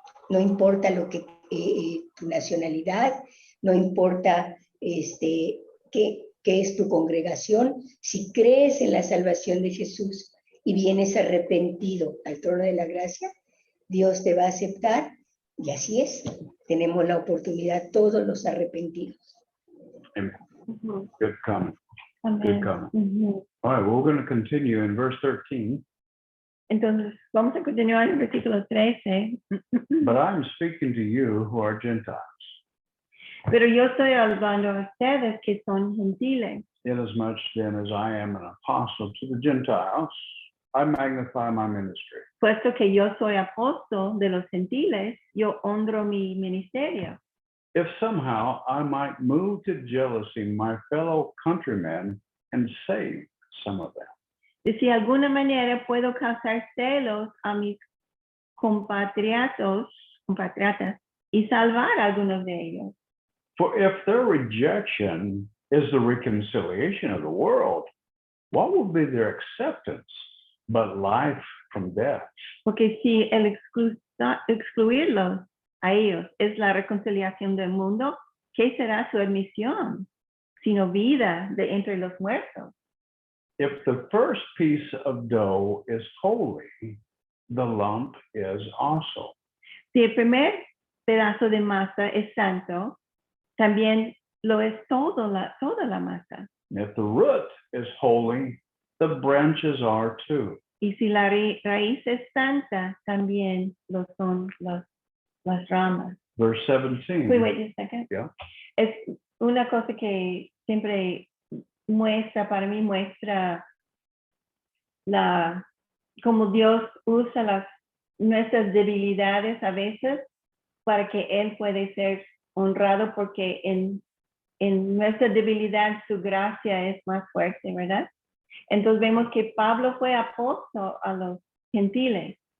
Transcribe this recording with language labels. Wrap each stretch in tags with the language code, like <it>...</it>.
<es>No importa lo que tu nacionalidad, no importa qué es tu congregación, si crees en la salvación de Jesús y vienes arrepentido al trono de la gracia, Dios te va a aceptar y así es. Tenemos la oportunidad todos los arrepentidos. Amen. Ujú,</es> <en>Good comment.</en> <es>amén.</es> <en>Good comment. Ujú. All right, well, we're going to continue in verse 13.</en> <es>Entonces, vamos a continuar en el versículo 13.</es> <en>But I'm speaking to you who are Gentiles,</en> <es>Pero yo estoy hablando a ustedes que son gentiles.</es> <en>inasmuch then as I am an apostle to the Gentiles, I magnify my ministry.</en> <es>Puesto que yo soy apóstol de los gentiles, yo honro mi ministerio.</es> <en>If somehow I might move to jealousy my fellow countrymen and save some of them.</en> <es>Y si de alguna manera puedo causar celos a mis compatriotas y salvar a algunos de ellos.</es> <en>For if their rejection is the reconciliation of the world, what will be their acceptance but life from death?</en> <es>Porque si el excluirlos a ellos es la reconciliación del mundo, ¿qué será su admisión? Sino vida de entre los muertos.</es> <en>If the first piece of dough is holy, the lump is also.</en> <es>Si el primer pedazo de masa es santo, también lo es toda la masa.</es> <en>If the root is holy, the branches are too.</en> <es>Y si la raíz es santa, también lo son las ramas.</es> <en>Verse 17. Wait a second. Yeah.</en> <es>Es una cosa que siempre para mí muestra cómo Dios usa nuestras debilidades a veces para que Él puede ser honrado, porque en nuestra debilidad su gracia es más fuerte, ¿verdad? Entonces vemos que Pablo fue apóstol a los gentiles.</es>